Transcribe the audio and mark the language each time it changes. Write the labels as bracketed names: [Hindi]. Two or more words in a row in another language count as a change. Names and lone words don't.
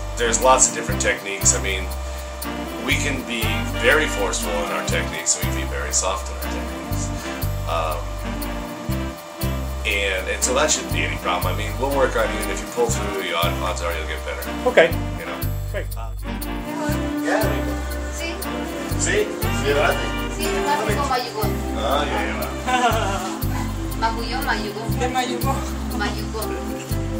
[English] There's lots of different techniques. I mean, we can be very forceful in our techniques, and we can be very soft in our techniques. And so that shouldn't be any problem. I mean, we'll work on you, and if you pull through, odds are you'll get better. Okay. You know? Great. Yeah. [Spanish] Sí, Sí, sí, ¿verdad? sí, más como mayugón. [English] Ah, yeah, yeah. [Spanish] Magullón, mayugón. De Mayugó. Mayugón.